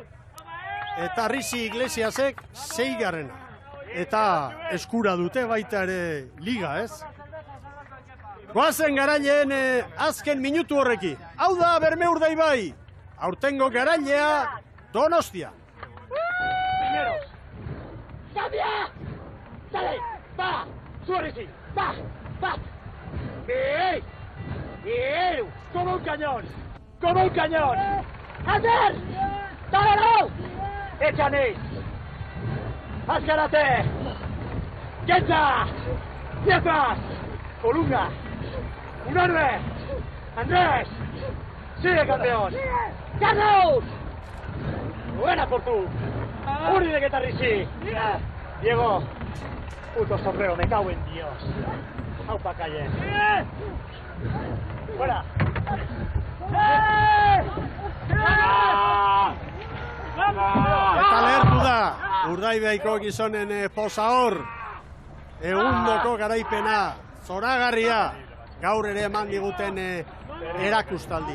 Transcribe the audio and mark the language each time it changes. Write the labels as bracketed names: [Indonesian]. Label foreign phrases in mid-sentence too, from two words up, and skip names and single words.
[Basque] Eta Rizi Iglesiasek 6. Eta eskura dute baita ere liga, ez? Goazen garaileen azken minutu horreki. Hau da Berme Urdaibai. Aurtengo garailea Donostia. [Spanish] Primeros. ¡Cambia! ¡Sale! ¡Va! ¡Suárez! ¡Va! ¡Va! ¡Bien! ¡Bien! ¡Como un cañón! ¡Como un cañón! ¡Ander! ¡Dálalo! ¡Échale! ¡Ascárate! ¡Queta! ¡Piezas! ¡Colunga! ¡Unarbe! ¡Andrés! ¡Sigue, campeón! ¡Carlos! ¡Buena por tú! ¡Uri de Guetarrisi! Diego, puto sombrero, me cago en Dios. Aupa calle. ¡Fuera! [Basque] Eta lehertu da, Urdaibaiko gizonen posa hor. Egundoko garaipena, zoragarria, gaur ere eman diguten erakustaldia.